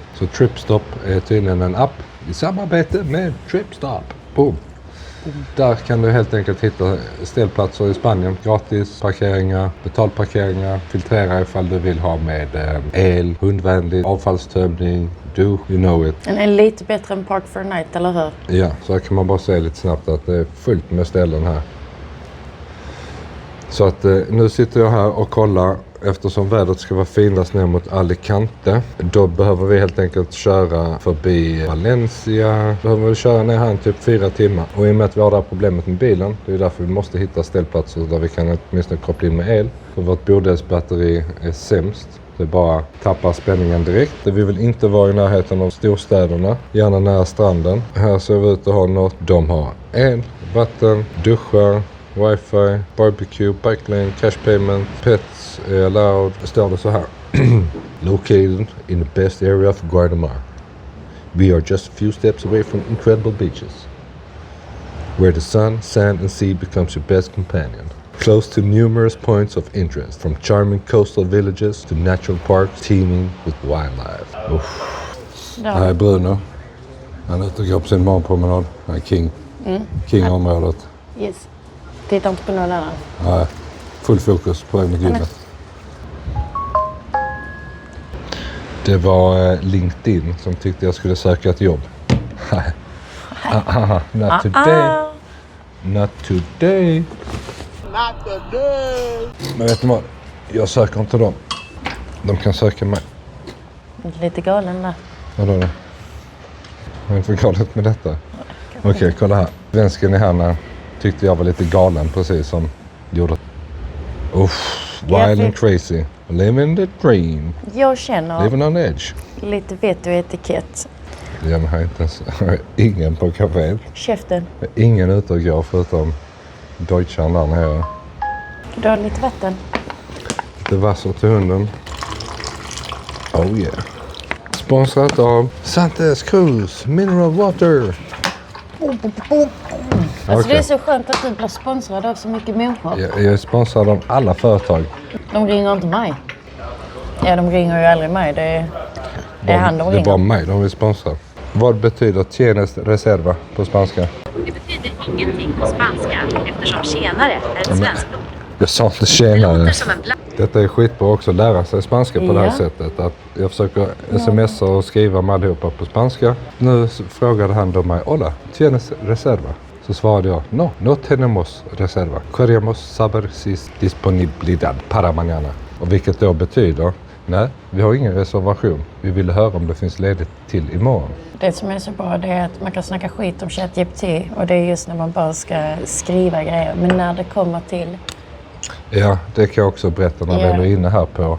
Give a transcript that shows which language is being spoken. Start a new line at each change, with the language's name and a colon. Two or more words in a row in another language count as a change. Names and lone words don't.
Swedish: Så TripStop är tydligen en app i samarbete med TripStop. Boom. Där kan du helt enkelt hitta ställplatser i Spanien. Gratis parkeringar, betalparkeringar, filtrera ifall du vill ha med el, hundvänlig, avfallstömning,
English: you know it.
Swedish: Den är lite bättre än Park for a Night, eller hur? Ja, så här kan man bara säga lite snabbt att det är fullt med ställen här. Så att nu sitter jag här och kollar. Eftersom vädret ska vara finast ner mot Alicante, då behöver vi helt enkelt köra förbi Valencia. Behöver vi köra ner här typ 4 timmar. Och i och med att vi har det här problemet med bilen, det är därför vi måste hitta ställplatser där vi kan åtminstone koppla in med el. För vårt bodelsbatteri är sämst. Det bara tappar spänningen direkt. Vi vill inte vara i närheten av storstäderna, gärna nära stranden. Här ser vi ut att ha något. De har el, vatten, duschar, wifi,
English: barbecue, bike lane, cash payment, pets är allowed.
Swedish: Står det så här.
English: Located in the best area of Guardamar. We are just a few steps away from incredible beaches. Where the sun, sand and sea becomes your best companion. Close to numerous points of interest, from charming coastal villages to natural parks teeming with wildlife.
Swedish: Här är Bruno. Han är ute och går på sin morgonpromenad. Han är king. King-området. Yes. Titta inte på någon annan. Nej, full fokus på väg mot gymmet. Det var LinkedIn som tyckte jag skulle söka ett jobb.
English: Not today. Not today. Not today.
Swedish: Men vet ni vad? Jag söker inte dem. De kan söka mig. Lite galen där. Vadå då? Vad är det för galet med detta? Okej, kolla här. Svensken i henne tyckte jag var lite galen, precis som gjorde.
English: Wild and crazy. Living the dream.
Swedish: Jag känner
English: Living on edge.
Swedish: lite vett och etikett. Jag har inte ens ingen på kaféet. Käften. Ingen ute och går förutom Deutschland där nere. Du har lite vatten. Lite vassar till hunden.
English: Oh yeah.
Swedish: Sponsrat av Santes Cruz Mineral Water. Alltså det är så skönt att du blir sponsrad av så mycket människor. Jag är sponsrad av alla företag. De ringer inte mig. Ja, de ringer ju aldrig mig. Det är han de ringer. Det är bara mig de vill sponsra. Vad betyder
Spanish: tienes reserva
Swedish: på spanska? Det betyder ingenting på spanska eftersom tjänare är ett svenskt ord. Jag sa inte Det tjenare. låter som en Detta är skitbra också att lära sig spanska på det här Ja. sättet. Att jag försöker smsa och skriva med allihopa på spanska. Nu frågade han då mig,
Spanish: hola, tienes reserva?
Swedish: Så svarade jag,
Spanish: no tenemos reserva. Queremos saber si disponibilidad para mañana.
Swedish: Och vilket då betyder, nej, vi har ingen reservation. Vi vill höra om det finns ledigt till imorgon. Det som är så bra det är att man kan snacka skit om ChatGPT och det är just när man bara ska skriva grejer. Men när det kommer till... Ja, det kan jag också berätta när vi är inne här på.